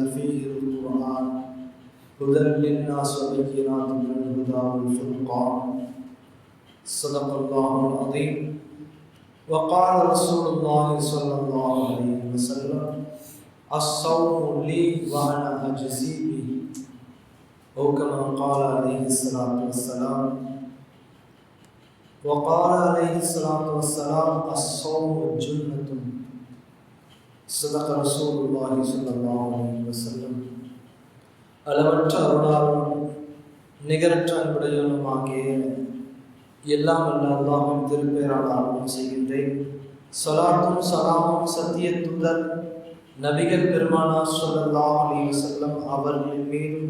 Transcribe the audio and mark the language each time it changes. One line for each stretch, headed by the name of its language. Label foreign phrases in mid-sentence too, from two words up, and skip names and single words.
Arabic: فيه القرآن هدى للناس وبينات من الهدى والفرقان صدق الله العظيم وقال رسول الله صلى الله عليه وسلم الصوم لي وأنا أجزي به أو كما قال عليه الصلاة والسلام وقال عليه الصلاة والسلام الصوم جنة صدق رسول الله صلى الله عليه وسلم.
Tamil: அளவற்ற அருளாளனும் நிகரற்ற அன்புடையவனுமாகிய எல்லாம் வல்ல அல்லாஹ்வின் திருப்பெயரால் ஆரம்பம் செய்கின்றேன். ஸலாத்தும் ஸலாமும் சத்திய தூதர் நபிகள் பெருமானார்
Arabic: صلى الله عليه وسلم
Tamil: அவர்களின் மீதும்